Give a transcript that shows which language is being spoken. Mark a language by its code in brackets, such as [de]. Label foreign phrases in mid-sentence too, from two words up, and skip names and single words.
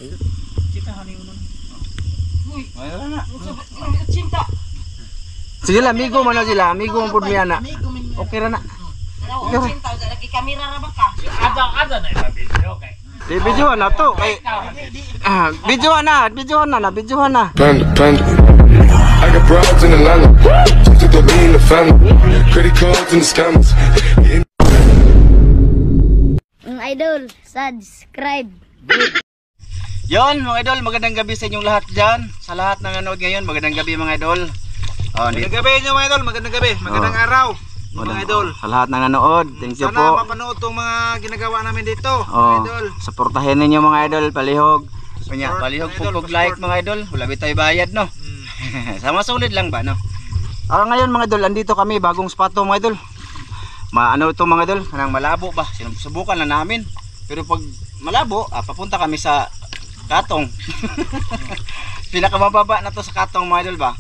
[ceb] Sige lah, amigo mana sila, amigo mo pud miya na. Okay ra na. Lagi kamera ra ba ka? Ada na yung video kay. Di videohan na to kay videohan na. [en] Panda. I got broads in Atlanta. Just to be in the family. Credit cards and the scammers. [tl] Mga idol, subscribe. Yon mga idol, magandang gabi sa inyong lahat dyan. Sa lahat ng nanood ngayon, magandang gabi mga idol. Magandang gabi nyo mga idol, magandang gabi. Magandang araw mga idol. Sa lahat ng nanood, [en] thank you [tl] Sana po. mapanood itong mga ginagawa namin dito mga idol. Suportahin ninyo mga idol, palihog. [ceb] Palihog mga idol, pug like mga idol. Wala bitay bayad no. Sama sulit lang ba no. [tl] Ngayon mga idol, andito kami bagong spato mga idol. Ano ito mga idol, kanang malabo ba? Sinubukan na namin. Pero pag malabo, papunta kami sa Katong. Pinakamababa na to sa Katong mga idol ba.